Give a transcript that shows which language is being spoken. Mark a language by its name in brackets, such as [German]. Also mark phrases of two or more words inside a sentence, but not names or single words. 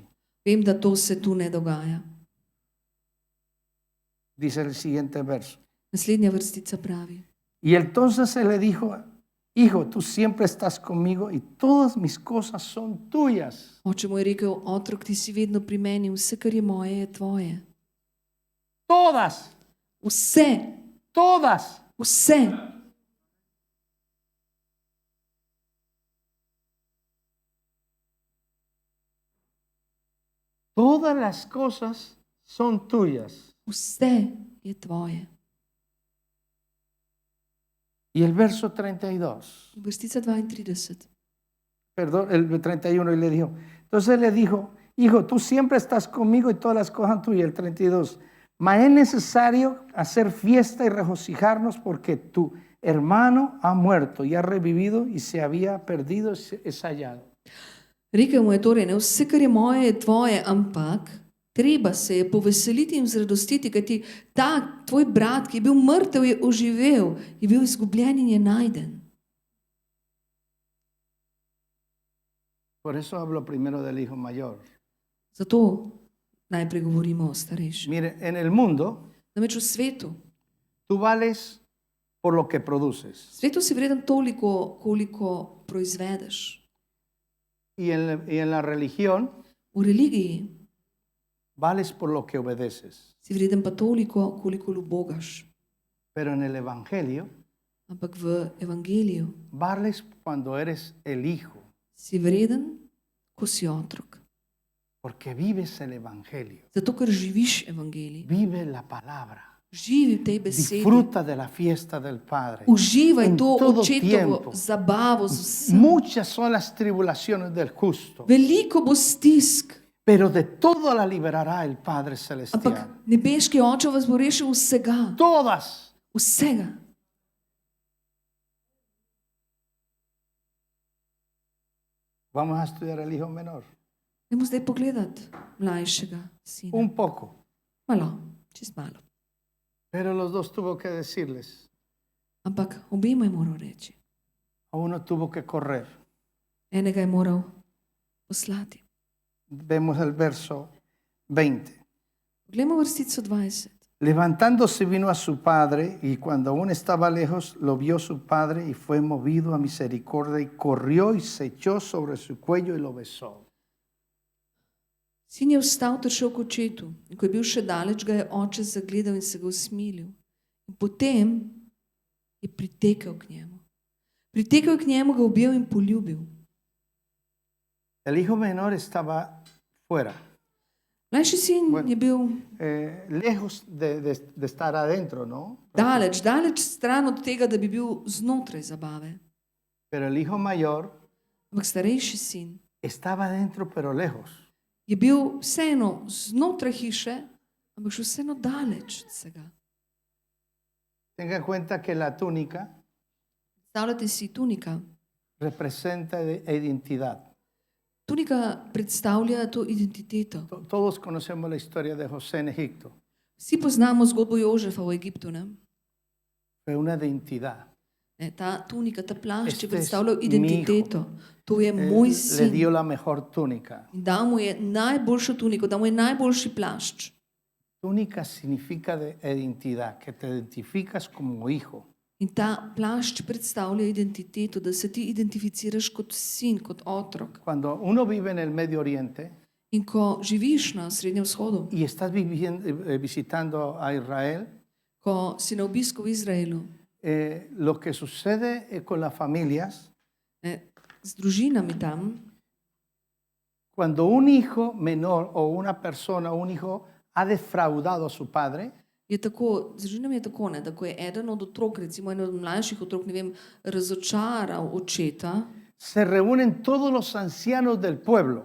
[Slovenian] Vem, da to se tu ne dogaja. [Spanish] Dice el siguiente verso. [Slovenian] Naslednja vrstica pravi. [Spanish] Y entonces se le dijo, hijo, tú siempre estás conmigo y todas mis cosas son tuyas. [Slovenian] Oče mu je rekel, otrok, ti si vedno pri meni, vse, kar je moje, je tvoje. [Spanish] Todas, [Slovenian] Vse, [Spanish] todas. [Slovenian] vse. [Spanish] Todas las cosas son tuyas. [Slovenian] Vse je tvoje. [Spanish] Y el verso 32, [Slovenian] Vrstica 32. [Spanish] perdón, el 31, y le dijo, entonces le dijo, hijo, tú siempre estás conmigo y todas las cosas son tuyas. El 32, mas es necesario hacer fiesta y regocijarnos porque tu hermano ha muerto y ha revivido y se había perdido, es hallado. [Slovenian] Rekel mu je torej, ne vse, kar je moje, je tvoje, ampak treba se je poveseliti in zradostiti, kajti ta tvoj brat, ki je bil mrtev, je oživel, je bil izgubljen in je najden. [Spanish] Por eso hablo primero del hijo mayor. [Slovenian] Zato najprej govorimo o starejših. [Spanish] Mire, en el mundo [Slovenian] Namreč v svetu, [Spanish] tú vales por lo que [Slovenian] v [Spanish] produces [Slovenian] svetu si vreden toliko, koliko proizvedeš. [Spanish] y en la religión [Slovenian] V religiji [Spanish] vales por lo que obedeces. [Slovenian] si vreden pa toliko, koliko ljubogaš. [Spanish] Pero en el evangelio [Slovenian] Ampak v evangeliju [Spanish] vales cuando eres el hijo, [Slovenian] si vreden, ko si otrok. [Spanish] porque vives el evangelio, [Slovenian] Zato, ker živiš evangelij. [Spanish] vive la palabra, [Slovenian] Živi v tej besedi. [Spanish] disfruta de la fiesta del Padre. [Slovenian] Uživaj [Spanish] En [Slovenian] to [Spanish] todo [Slovenian] očetovo [Spanish] tiempo. [Slovenian] zabavo z vsem. [Spanish] Muchas son las tribulaciones del justo, [Slovenian] Veliko bo stisk, [Spanish] pero de todo la liberará el Padre Celestial. [Slovenian] ampak nebeški oče vas bo rešil vsega. [Spanish] Todas. [Slovenian] Vsega. [Spanish] Vamos a estudiar el hijo menor. [Slovenian] Dajmo zdaj pogledati mlajšega sina. [Spanish] Un poco. [Slovenian] Malo, čist malo. [Spanish] Pero los dos tuvo que decirles. [Slovenian] Ampak obema je moral reči. [Spanish] A uno tuvo que correr. [Slovenian] Enega je moral poslati. [Spanish] Vemos el verso 20. [Slovenian] Poglejmo vrstico 20. [Spanish] Levantándose vino a su padre y cuando aún estaba lejos lo vio su padre y fue movido a misericordia y corrió y se echó sobre su cuello y lo besó. [Slovenian] Sin je vstal ter šel k očetu in ko je bil še daleč, ga je oče zagledal in se ga usmilil. In potem je pritekel k njemu. Pritekel je k njemu, ga objel in poljubil. [Spanish] El hijo menor estaba fuera, [Slovenian] Mlajši sin [Spanish] Bueno. [Slovenian] je bil [Spanish] lejos de estar adentro, ¿no? [Slovenian] daleč, daleč stran od tega, da bi bil znotraj zabave. [Spanish] Pero el hijo mayor [Slovenian] Ampak starejši sin [Spanish] estaba adentro pero lejos. [Slovenian] je bil vseeno znotraj hiše, ampak še vseeno daleč od vsega. [Spanish] Tenga en cuenta que la túnica [Slovenian] Predstavljate si tunika. [Spanish] representa identidad. [Slovenian] Tunika predstavlja to identiteto. [Spanish] Todos conocemos la historia de José en Egipto. [Slovenian] Vsi poznamo zgodbo Jožefa v Egiptu. Ne? [Spanish] fue una identidad. [Slovenian] Ta tunika, ta plašč [Spanish] Este [Slovenian] je [Spanish] es [Slovenian] predstavljal [Spanish] mi [Slovenian] identiteto. To je moj [Spanish] Le [Slovenian] sin. [Spanish] dio la mejor túnica. [Slovenian] In dal mu je najboljšo tuniko, dal mu je najboljši plašč. [Spanish] Túnica significa de identidad, que te identificas como hijo. [Slovenian] In ta plašč predstavlja identiteto, da se ti identificiraš kot sin, kot otrok. [Spanish] Cuando uno vive en el Medio Oriente [Slovenian] In ko živiš na Srednjem vzhodu, [Spanish] y estás visitando a Israel, [Slovenian] ko si na obisku v Izraelu, [Spanish] lo que sucede con las familias, [Slovenian] z družinami tam, [Spanish] cuando un hijo menor o una persona, un hijo, ha defraudado a su padre, [Slovenian] je tako, z družinami je tako, ne, da ko je eden od otrok, recimo eden od mlajših otrok, ne vem, razočaral očeta, [Spanish] se reúnen todos los ancianos del pueblo